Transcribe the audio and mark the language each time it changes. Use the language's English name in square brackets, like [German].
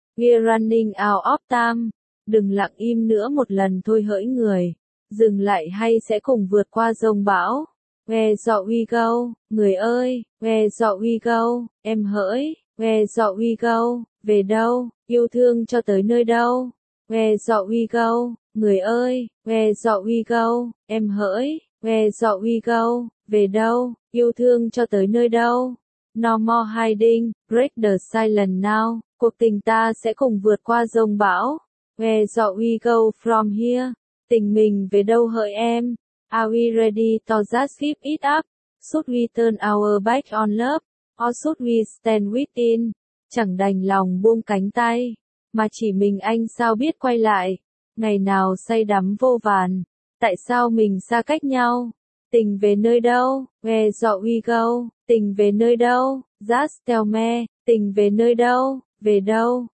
[English] We're running out of time. [Vietnamese] Đừng lặng im nữa một lần thôi hỡi người. Dừng lại hay sẽ cùng vượt qua giông bão. [English] Where do we go? [Vietnamese] Người ơi, [English] where do we go? [Vietnamese] Em hỡi, [English] where do we go? [Vietnamese] Về đâu? Yêu thương cho tới nơi đâu? [English] Where do we go? [Vietnamese] Người ơi, where do we go? Em hỡi, [English] Where do we go? [Vietnamese] Về đâu? Yêu thương cho tới nơi đâu? [English] No more hiding, break the silence now. [Vietnamese] Cuộc tình ta sẽ cùng vượt qua giông bão. [English] Where do we go from here? [Vietnamese] Tình mình về đâu hỡi em? [English] Are we ready to just give it up? Should we turn our back on love? Or should we stand within? [Vietnamese] Chẳng đành lòng buông cánh tay. Mà chỉ mình anh sao biết quay lại? Ngày nào say đắm vô vàn. Tại sao mình xa cách nhau? Tình về nơi đâu? [English] Where do we go? [Vietnamese] Tình về nơi đâu? [English] Just tell me. [Vietnamese] Tình về nơi đâu? Về đâu?